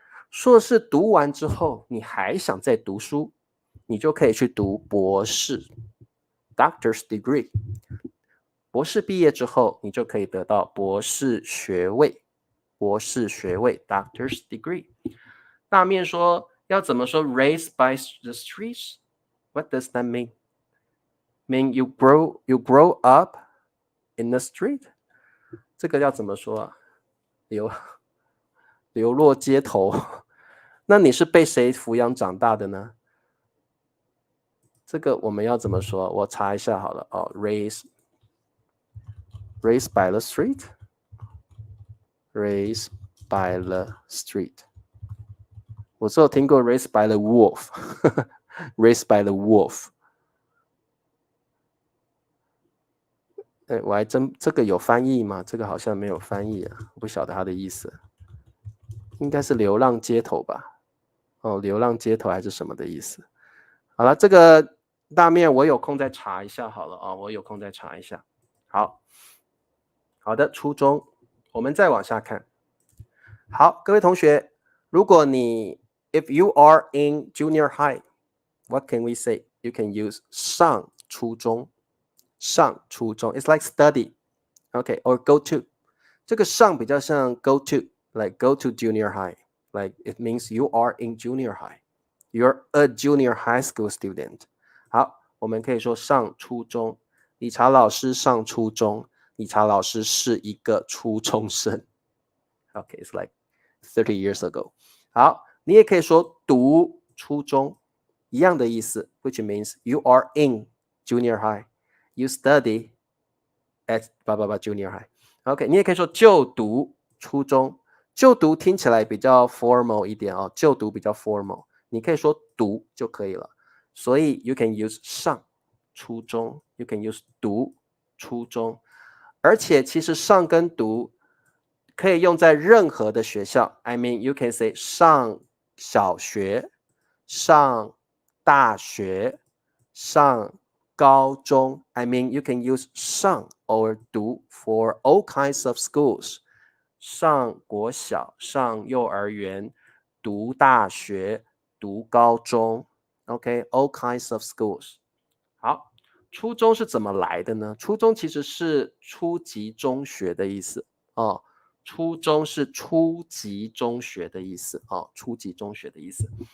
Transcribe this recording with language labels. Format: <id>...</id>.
<zh>硕士读完之后，你还想再读书，你就可以去读博士 doctor's degree。博士毕业之后，你就可以得到博士学位，博士学位 doctor's degree。大面说要怎么说</zh> <en>raised by the streets? What does that mean? Mean you grow up in the street?</en> <zh>这个要怎么说啊？流落街头。那你是被谁抚养长大的呢？这个我们要怎么说？我查一下好了哦。</zh> <en>raised by the street? Raised by the street.</en> <zh>我只有听过</zh> <en>raised by the wolf. Raised by the wolf.</en> <zh>我还真这个有翻译吗？这个好像没有翻译啊，我不晓得它的意思。应该是流浪街头吧？哦，流浪街头还是什么的意思？好了，这个大面我有空再查一下好了啊，我有空再查一下。好的，初中，我们再往下看。好，各位同学，如果你</zh> <en>if you are in junior high, what can we say? You can use 上初中。 上初中 it's like study, okay, or go to.</en> <zh>这个上比较像</zh> <en>go to, like go to junior high, like it means you are in junior high. You're a junior high school student.</en> <zh>好，我们可以说上初中。理查老师上初中，理查老师是一个初中生。</zh> <en>Okay, it's like 30 years ago.</en> <zh>好，你也可以说读初中，一样的意思</zh> <en>which means you are in junior high.You study at junior high.</en> <zh>OK, 你也可以说就读初中，就读听起来比较 formal 一点哦，就读比较 formal， 你可以说读就可以了。所以</zh> <en>you can use</en> <zh>上初中 ，you can use 读初中，而且其实上跟读可以用在任何的学校。</zh> <en>I mean, you can say</en> <zh>上小学、上大学、上高中</zh> <en>I mean you can use 上 or 读 for all kinds of schools.</en> <zh>上国小、上幼儿园、读大学、读高中</zh> <en>OK, all kinds of schools.</en> <zh>好，初中是怎么来的呢？初中其实是初级中学的意思哦。初中是初级中学的意思哦，初级中学的意思。</zh>